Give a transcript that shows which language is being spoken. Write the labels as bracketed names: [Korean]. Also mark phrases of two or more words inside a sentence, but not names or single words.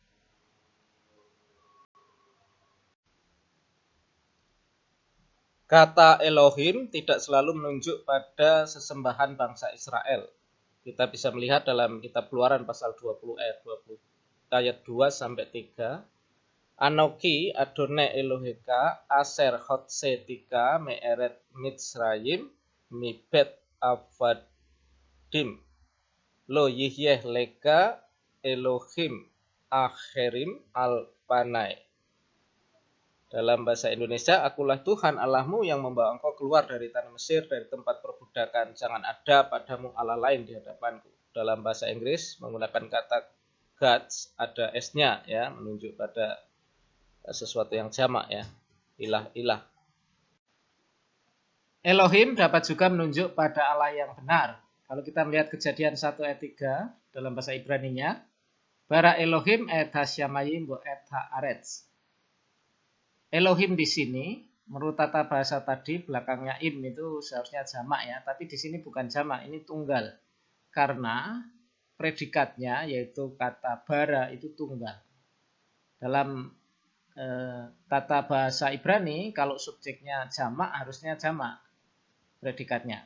[Indonesian] Kata Elohim tidak selalu menunjuk pada sesembahan bangsa Israel. Kita bisa melihat dalam kitab Keluaran pasal 20 ayat 2 sampai 3. [Hebrew] אנכי אדני אלהיך אשר הוצאתיך מארץ מצרים מבית עבדים לא יהיה לך אלהים אחרים על פני. [Indonesian] Dalam bahasa Indonesia, akulah Tuhan Allahmu yang membawa engkau keluar dari tanah Mesir, dari tempat perbudakan. Jangan ada padamu Allah lain di hadapanku. Dalam bahasa Inggris menggunakan kata gods, ada s-nya ya, menunjuk pada sesuatu yang jamak ya, ilah-ilah. Elohim dapat juga menunjuk pada Allah yang benar. Kalau kita melihat Kejadian 1 ayat 3 dalam bahasa Ibraninya, [Hebrew] ברא אלהים את השמים בו את הארץ. [Indonesian] Elohim di sini, menurut tata bahasa tadi, belakangnya im itu seharusnya jamak ya, tapi di sini bukan jamak, ini tunggal. Karena predikatnya yaitu kata bara itu tunggal. Dalam tata bahasa Ibrani, kalau subjeknya jamak harusnya jamak predikatnya.